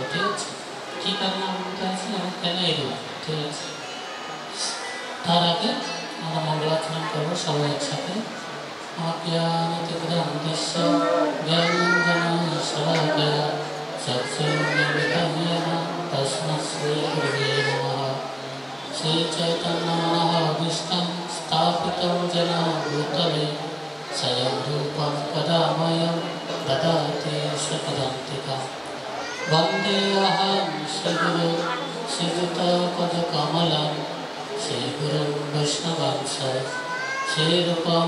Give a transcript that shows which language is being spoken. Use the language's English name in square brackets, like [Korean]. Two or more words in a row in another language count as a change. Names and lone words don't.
[Bangla] ঠিক আছে, কী কারণে আবির্ভূত হয়েছে এবং কেন এই রূপ। ঠিক আছে, তার আগে আমরা মঙ্গলাচরণ করবো সবাই একসাথে। [Sanskrit] অজ্ঞানতিগ্রন্থস্য জ্ঞানাঞ্জনশলাকয়া চক্ষুর্মিলিতমেন তস্मै শ্রীগুরুবে নমঃ। श्रीचैतन्यमनोभीष्टं स्थापितं येन भूतले स्वयं रूपं कदा मह्यं ददाति स्वपदान्तिकं। वन्देऽहं श्रीगुरुं श्रीयुतपदकमलं श्रीगुरुं वैष्णवांश श्रीरूपं